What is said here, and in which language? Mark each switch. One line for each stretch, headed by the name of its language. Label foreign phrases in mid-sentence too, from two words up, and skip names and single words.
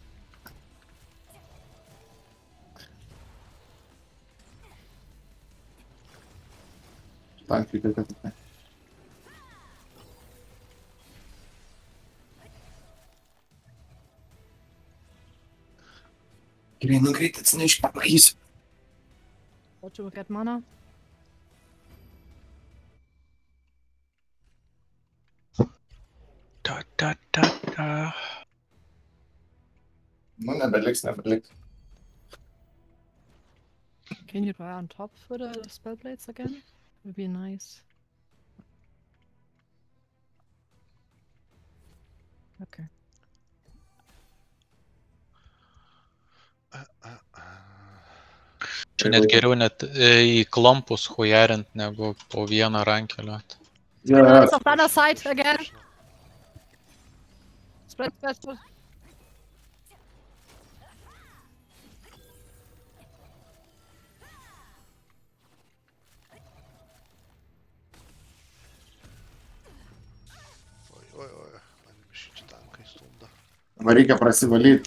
Lithuanian: Tankai, kad ne. Gerai, nu greit atsinešk, pakysiu.
English: What to get mana?
Lithuanian: Da. Nu, nebeliks.
English: Can you try on top for the spell blades again? Would be nice. Okay.
Lithuanian: Čia net geriau net į klampus hujarint, negu po vieną rankeliuot.
English: Spinner is on the other side again. Spread.
Lithuanian: Oi, man šičia tankai stumda. Dabar reikia prasivalyti.